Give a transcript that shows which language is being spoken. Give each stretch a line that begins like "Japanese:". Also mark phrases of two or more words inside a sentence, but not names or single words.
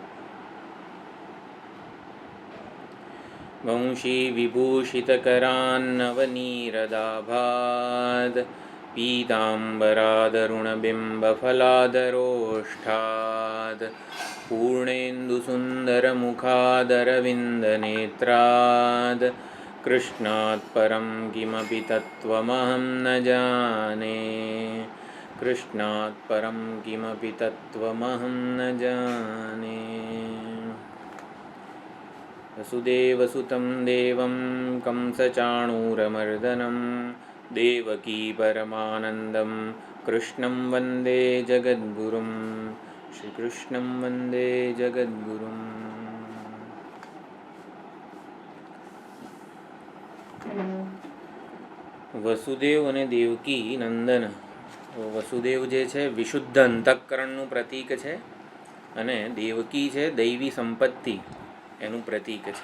Sanskrit: વંશી વિભૂષિતકરાન્નવનીરદાભાદ પીતાંબરાદરુણબિંબફલાદરોષ્ઠાદ પૂર્ણેन्दुसुन्दरमुखादरविन्दनेत्राद कृष्णात् परं किमपि तत्त्वमहं न जाने. कृष्णात् परं किमपि तत्त्वमहं न जाने. वसुदेवसुतं देवं कंसचाणूरमर्दनं देवकी परमानन्दं कृष्णं वन्दे जगद्गुरुं. श्रीकृष्णं वन्दे जगद्गुरुं.
Gujarati: વસુદેવ અને દેવકી નંદન. વસુદેવ જે છે વિશુદ્ધ અંતઃકરણનું પ્રતીક છે અને દેવકી છે દૈવી સંપત્તિ એનું પ્રતીક છે.